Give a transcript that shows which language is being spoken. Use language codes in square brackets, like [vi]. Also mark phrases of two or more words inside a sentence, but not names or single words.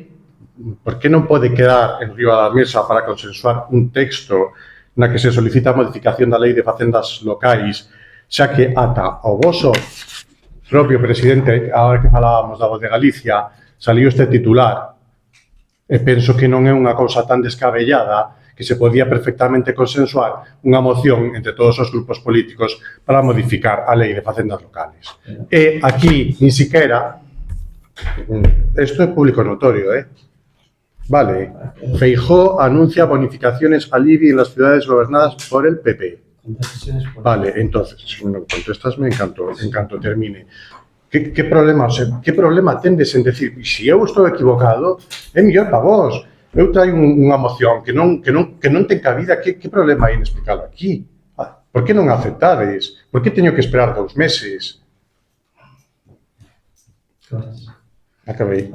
[gl] por que non pode quedar en riba da mesa para consensuar un texto na que se solicita a modificación da lei de facendas locais, xa que ata o voso propio presidente, agora que falábamos da Voz de Galicia, saliu este titular, e penso que non é unha cousa tan descabellada que se podía perfectamente consensuar unha moción entre todos os grupos políticos para modificar a lei de facendas locales. E aquí, ni siquiera, isto é público notorio, [es] Vale, Feijóo anuncia bonificaciones al IBI en las ciudades gobernadas por el PP. Vale, entonces, si no contestas, me encanto termine. [gl] ¿Qué problema tendes en decir, si eu estou equivocado, é mellor para vos? Eu traio unha moción que non ten cabida, que problema hai en explicarlo aquí? Por que non aceptades? Por que teño que esperar 2 meses? Acabei.